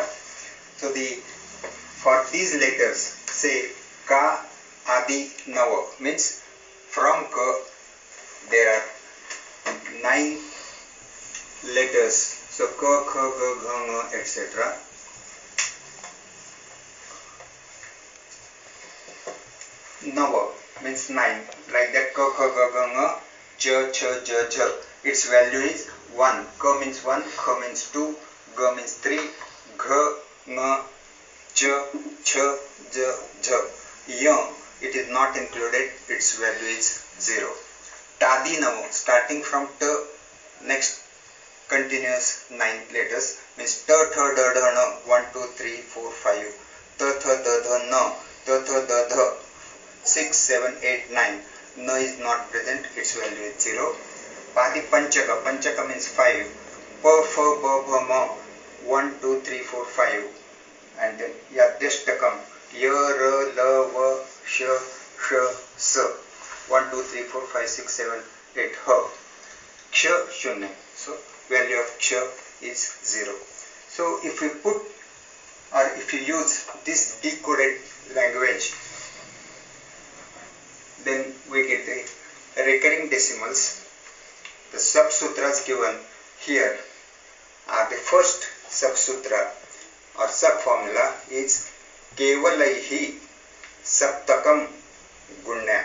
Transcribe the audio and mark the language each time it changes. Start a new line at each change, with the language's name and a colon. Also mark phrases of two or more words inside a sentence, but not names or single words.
English: So for these letters, say
Sanskrit: क आदि नव,
English: means from ka there are 9 letters.
Sanskrit: So क ख ग ग ङ,
English: etc. Nava means 9, like that
Sanskrit: क ख ग ग ङ, च च ज ज.
English: Its value is 1. Ka means 1, kha means 2, ga means 3, gha,
Sanskrit: ङ, च, च, ज, ज. Ya,
English: it is not included, its value is 0. Tadinamo, starting from ta, next continuous 9 letters, means ta, tha, da, da, na, 1, 2, 3, 4, 5, ta, tha, da, da, na, ta, tha, da, da, 6, 7, 8, 9. No is not present, its value is 0. Padi Panchaka, Panchaka means 5.
Sanskrit: प, फ, ब, भ, म, 1, 2, 3, 4, 5.
English: And then
Sanskrit: याद्यष्टकम्, य, र, ल, व, श, ष, स.
English: 1, 2, 3, 4, 5, 6, 7, 8, ha. Ksha,
Sanskrit: शून्य.
English: So value of Ksha is 0. So if we put, or if you use this decoded language, then we get the recurring decimals. The sub-sutras given here are the first sub-sutra or sub-formula is
Sanskrit: केवलैः सप्तकं गुण्यात्.